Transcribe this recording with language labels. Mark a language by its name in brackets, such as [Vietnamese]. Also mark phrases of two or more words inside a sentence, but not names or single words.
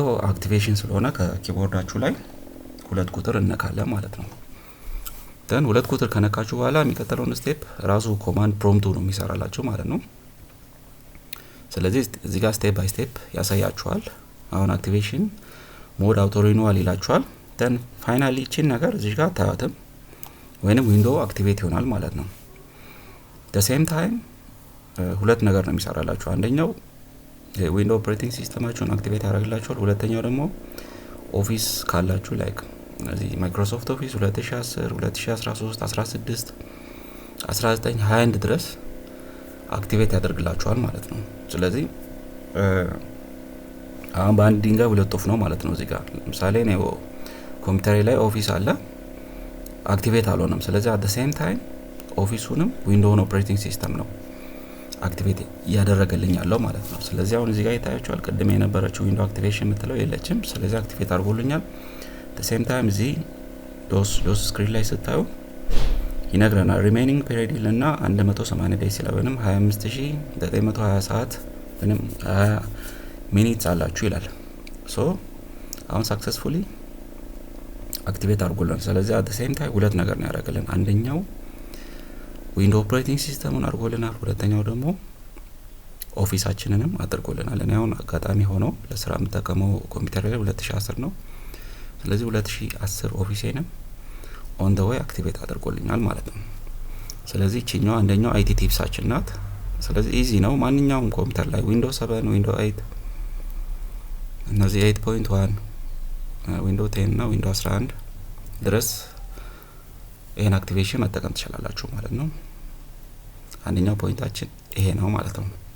[Amharic] አክቲቬሽን ስለሆነ ከኪቦርዳችሁ ላይ 2 ቁጥር እነካለን ማለት ነው። ደን 2 ቁጥር ከነካችሁ በኋላ የሚከተለውን ስቴፕ ራሱ [English] command prompt [Amharic] ነው የሚሰራላችሁ ማለት ነው። ስለዚህ እዚህ ጋር [English] step by step [Amharic] ያሳያችኋል። አሁን [English] activation mode auto renewal [Amharic] ይላችኋል። ደን ፋይናሊ እቺን ነገር እዚህ ጋር ታያትም ወይንም [English] window activate [Amharic] ይሆናል ማለት ነው። [English] the same time [Amharic] ሁለት ነገር ነው የሚሰራላችሁ። አንደኛው [English] window operating [Amharic] ሲስተማችሁን አክቲቬት ያደርግላችኋል። ሁለተኛው ደግሞ ኦፊስ ካላችሁ ላይክ እዚህ ማይክሮሶፍት ኦፊስ 2010 2013 16 19 21 ድረስ አክቲቬት ያደርግላችኋል ማለት ነው። ስለዚህ አሁን በአንድ ድንጋይ ሁለት ወፍ ነው ማለት ነው። እዚህ ጋር ለምሳሌ ነው ኮምፒውተሬ ላይ ኦፊስ አለ አክቲቬት አልሆነም። ስለዚህ [English] at the same time [Amharic] ኦፊሱንም ዊንዶውን [English] operating system [Amharic] ነው አክቲቬት ያደረገልኝ ያለው ማለት ነው። ስለዚህ አሁን እዚህ ጋር ይታያችኋል ቅድም የነበረችው [English] window activation [Amharic] የምትለው የለችም። ስለዚህ አክቲቬት አድርጎልኛል። [English] the same time [Amharic] እዚህ [English] DOS screen [Amharic] ላይ ስታዩ ይነግረናል [English] remaining period [Amharic] እና 180 ዴይስ ስለሆነም 25920 ሰዓት ወይንም 20 ሚኒትስ አላችሁ ይላል። አሁን [English] successfully activate [Amharic] አድርጎልናል። ስለዚህ [English] at the same time [Amharic] ሁለት ነገር ነው ያደረገልን። አንደኛው ዊንዶው ኦፕሬቲንግ ሲስተሙን አድርጎልናል። ሁለተኛው ደግሞ ኦፊሳችንንም አድርጎልናል። እኔ አሁን አጋጣሚ ሆኖ ለስራ የምጠቀመው ኮምፒውተር ላይ 2010 ነው። ስለዚህ 2010 ኦፊሴንም [English] on the way activate [Amharic] አድርጎልኛል ማለት ነው። ስለዚህ እቺኛው አንደኛው አይቲ ቲፕሳችን ናት። ስለዚህ ኢዚ ነው። ማንኛውም ኮምፒውተር ላይ ዊንዶው 7 ዊንዶው 8 እነዚህ 8.1 ዊንዶው 10 እና ዊንዶው 11 ድረስ ይሄን አክቲቬሽን መጠቀም ትችላላችሁ ማለት ነው። አንደኛው ፖይንታችን ይሄ ነው ማለት ነው።